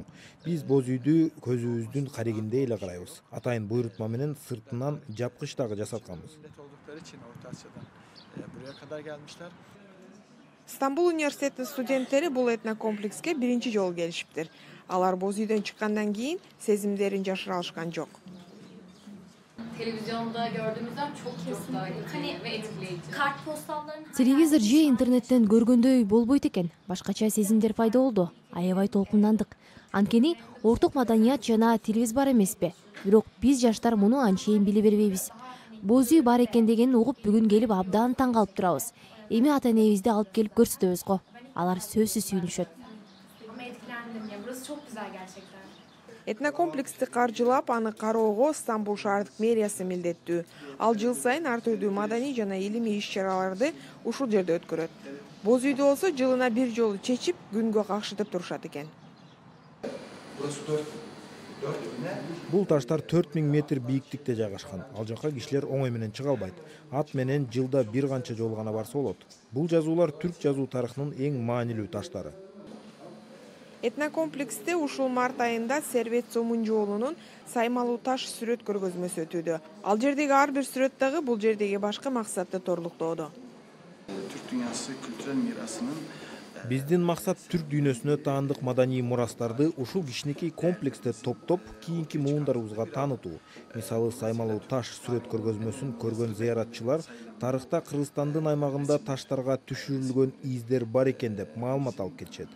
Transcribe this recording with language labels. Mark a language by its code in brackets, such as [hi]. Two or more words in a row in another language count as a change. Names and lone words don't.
[ky] Биз боз үйдү көзүбүздүн карегиндей эле карайбыз. Атайын буйрутма менен сыртынан жапкыч дагы жасатканбыз. Стамбул университетинин студенттери бул этнокомплекске биринчи жолу келишиптир. Алар боз үйдөн чыккандан кийин сезимдерин жашыра алышкан жок. [tr] Televizyonda gördüğümüzden çok daha iyi ve etkileyici. Kartpostalların [ky] Телевизор же интернеттен көргөндөй болбойт экен. Башкача сезимдер пайда болду. Аябай толкундандык. Анткени орток маданият жана тилибиз бар эмеспи? Бирок биз жаштар муну анчейин биле бербейбиз. Боз үй бар экен дегенин угуп бүгүн келип абдан таң калып турабыз. Эми ата-энебизди алып келип көрсөтөбүз го. Алар сөзсүз сүйүнүшөт. [tr] Ama etkilendim ya. Burası çok güzel gerçekten. [ky] Этнокомплексти каржылап, аны кароого Стамбул шаардык мэриясы милдеттүү. Ал жыл сайын ар түрдүү маданий жана илимий иш-чараларды ушул жерде өткөрөт. Боз үйдө болсо жылына бир жолу чечип, күнгө какшытып турушат экен. Бул таштар 4000 метр бийиктикте жайгашкан. Ал жака кишилер оңой менен чыга албайт. Ат менен жылда бир канча жолу гана барса болот. Бул жазуулар түрк жазуу тарыхынын эң маанилүү таштары. Этнокомплексте ушул март айында Сервет Сомунжоолунун саймалуу таш сүрөт көргөзмөсү өтүүдө. Ал жердеги ар бир сүрөт дагы бул жердеги башкы максатты торлуктоодо. [tr] Türk Dünyası kültürel mirasının [ky] Биздин максат түрк дүйнөсүнө таандык маданий мурастарды ушул кичинекей комплексте топтоп, кийинки муундарыбызга таанытуу. Мисалы, саймалуу таш сүрөт көргөзмөсүн көргөн зыяратчылар тарыхта Кыргызстандын аймагында таштарга түшүрүлгөн издер бар экен деп маалымат алып кетишет.